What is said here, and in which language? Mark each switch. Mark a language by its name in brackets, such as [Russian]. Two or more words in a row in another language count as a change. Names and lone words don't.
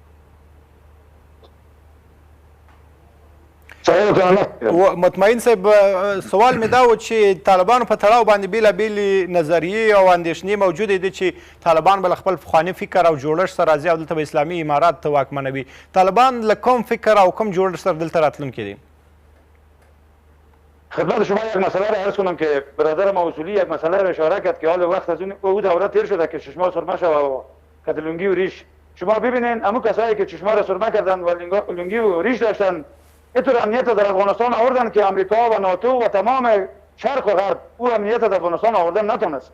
[Pashto] مطمئن صاحب، سوال مې دا و چې طالبانو په تړاو باندې بېلابېلې نظریې او اندېښنې موجودې دي چې طالبان به له خپل پخواني فکر او جوړښت سره راځي او دلته به اسلامي امارات واکمنوي. طالبان له کوم فکر او کوم جوړښت سره دلته راتلونکي دي؟ [Persian] خدمت شما یک مسئله را عرض کنم که برادر موصولی یک مسئله را اشاره کرد که حال وقت از اون دوره تیر شده که چشما سرمه شود و کتلونگی و ریش. شما ببینین امو کسایی که چشما را سرمه کردن و لنگی و ریش داشتن، اینطور امنیت در افغانستان آوردن که امریکا و ناتو و تمام شرق و غرب او امنیت در افغانستان آوردن نتونست.